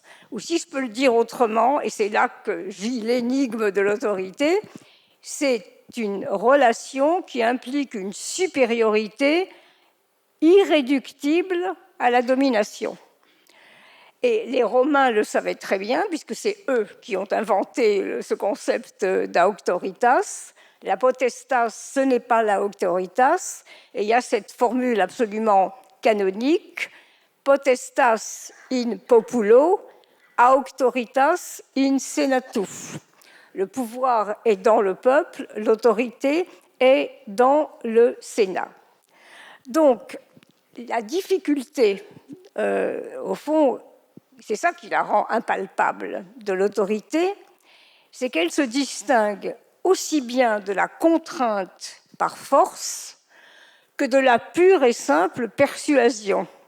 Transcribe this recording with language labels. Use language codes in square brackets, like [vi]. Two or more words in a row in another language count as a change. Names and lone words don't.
[fr] Ou si je peux le dire autrement, et c'est là que vit l'énigme de l'autorité, c'est une relation qui implique une supériorité irréductible à la domination. Et les Romains le savaient très bien, puisque c'est eux qui ont inventé ce concept d'auctoritas. La potestas, ce n'est pas la auctoritas, et il y a cette formule absolument canonique, [la] potestas in populo, auctoritas in senatu. [fr] Le pouvoir est dans le peuple, l'autorité est dans le Sénat. Donc, la difficulté, au fond, c'est ça qui la rend impalpable de l'autorité, c'est qu'elle se distingue aussi bien de la contrainte par force que de la pure et simple persuasion.